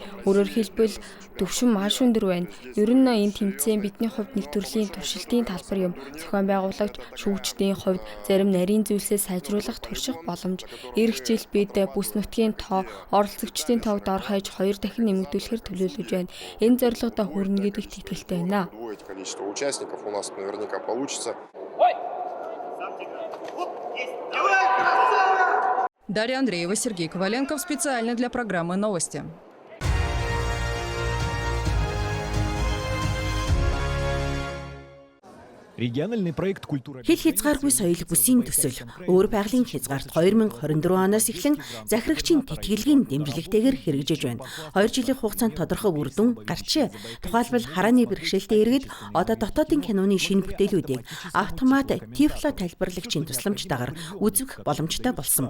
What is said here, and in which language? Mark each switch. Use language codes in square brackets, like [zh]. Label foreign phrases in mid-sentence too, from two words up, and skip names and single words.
[mn] Өөрөөр хэлбэл төвшин маш өндөр байна. Ер нь энэ тэмцээн бидний хувьд нэг төрлийн туршилтын талбар юм. Зохион байгуулагч шүүгчдийн хувьд зарим нарийн зүйлсээ сайжруулах турших боломж. Ирэх жил бид бүс нутгийн тоо оролцогчдын тоогд орхойж 2 дахин нэмэгдүүлэхээр төлөвлөж байна. Энэ зорилгодоо хүрнэ гэдэгт итгэлтэй байна. [ru] Дарья Андреева, Сергей Коваленков специально для программы «Новости». Региональный проект «Культура». [mn] Хэл хязгааргүй соёл бүсийн төсөл өөр байгалийн хязгаарт 2024 оноос эхлэн захирагчийн тэтгэлгийн дэмжлэгтэйгээр хэрэгжиж байна. 2 жилийн хугацаанд тодорхой үр дүн гарчээ. Тухайлбал харааны бэрхшээлтэй иргэд одоо дотоодын киноны шинэ бүтээлүүдийг автомат тифло тайлбарлагчийн тусламжтайгаар үзэх боломжтой болсон.